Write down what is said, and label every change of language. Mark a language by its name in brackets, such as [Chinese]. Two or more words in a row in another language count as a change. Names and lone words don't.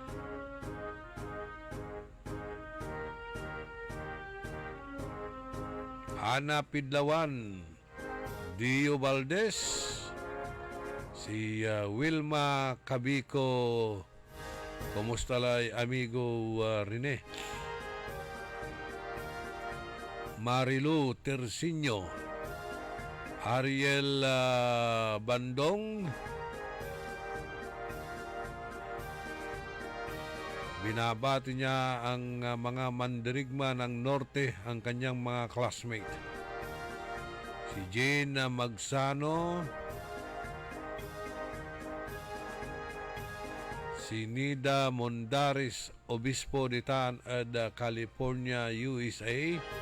[Filipino] Ana Pidlawan, Dio Valdez, si Wilma Cabico, kumusta lay amigo Rene, Marilu Tersiño, Ariel Bandong, binabati niya ang mga mandirigma ng Norte, ang kanyang mga classmate. Si Jane Magsano, si Nida Mondaris, Obispo de Tan at California, USA.